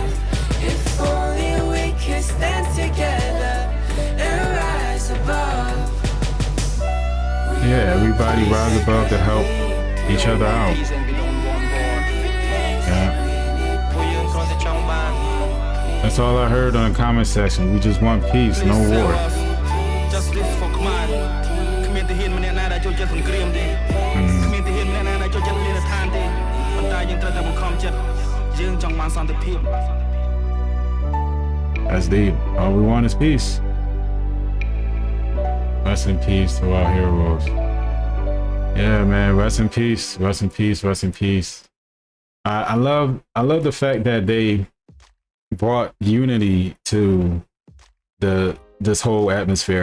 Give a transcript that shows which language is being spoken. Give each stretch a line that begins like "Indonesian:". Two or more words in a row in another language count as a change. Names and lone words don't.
English: If only we can stand together and rise above. Yeah, everybody rise above to help each other out. Yeah. That's That's all I heard on the comment section. We just want peace, no war. Justice for Khmer.
Khmer: Khmer ទាហានម្នាក់ណាដែលចូលចិត្តសង្គ្រាមទេគ្មានទាហានម្នាក់ណាដែលចូលចិត្តលិទ្ធឋានទេប៉ុន្តែយើងត្រូវតែបង្ខំចិត្តយើងចង់បានសន្តិភាព
English: That's deep. All we want is peace. Rest in peace to our heroes. Yeah, man. Rest in peace. Rest in peace. Rest in peace. I love the fact that they brought unity to this whole atmosphere.